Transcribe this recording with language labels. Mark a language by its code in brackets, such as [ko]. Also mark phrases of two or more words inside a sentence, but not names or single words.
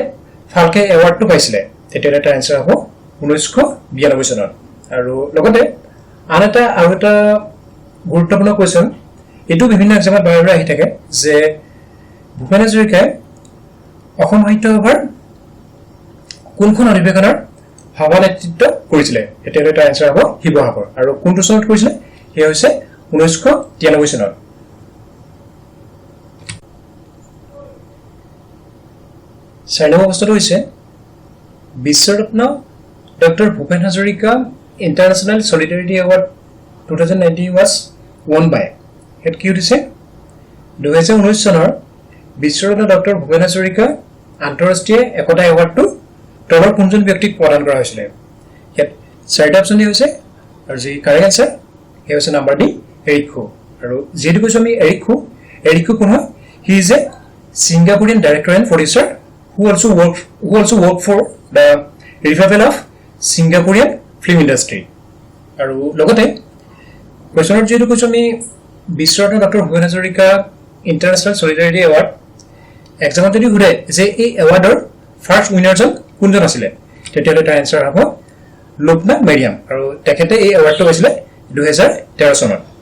[as] ফাল্কে এৱাৰ্ডটো পাইছিলে তেতিয়া এটা এনসাৰ হ'ব 1992 চনত আৰু লগতে আন এটা গুৰুত্বপূৰ্ণ কুৱেশ্যন এটো বিভিন্ন এক্সামত বাৰে বাৰে আহি থাকে যে ভূপেন হাজৰিকাই অসম সাহিত্য সভাৰ কোনখন অধিৱেশনৰ সভানেতৃত্ব কৰিছিলে তেতিয়া এটা এনসাৰ হ'ব শিৱসাগৰ আৰু কোনটো চনত কৰিছিলে হে হৈছে 1993 চনত চাৰিনম্বৰ প্ৰশ্নটো হৈছে বিশ্বৰত্ন ডক্টৰ ভূপেন হাজৰিকা ইণ্টাৰনেশ্যনেল সলিডাৰিটি এৱাৰ্ড [en] 2019 was won by [as] হেড কি হৈছে 2019 চনৰ বিশ্বৰত্ন ডক্টৰ ভূপেন হাজৰিকা আন্তঃৰাষ্ট্ৰীয় একতা এৱাৰ্ডটো তলৰ কোনজন ব্যক্তিক প্ৰদান কৰা হৈছিল ইয়াত চাৰিটা অপচন দিয়া হৈছে আৰু যি [en] correct answer [as] হে হৈছে নম্বৰ ডি এৰিক খু আৰু যেটো কৈছো আমি এৰিক খু কোন হয় [en] he is a Singaporean director and producer who also worked for the revival of Singaporean film industry [as] আৰু লগতে কোৱেশ্যনৰ যেটো কৈছো আমি বিশ্বৰত্ন ডক্টৰ ভূপেন হাজৰিকা ইণ্টাৰনেশ্যনেল সলিডাৰিটি এৱাৰ্ড এক্সামত যদি ঘুৰে যে এই এৱাৰ্ডৰ ফাৰ্স্ট উইনাৰজন কোনজন আছিল তেতিয়ালে তাৰ আনসাৰ হ'ব লোকনা মেৰিয়াম আৰু তেখেতে এই এৱাৰ্ডটো পাইছিলে 2013 চনত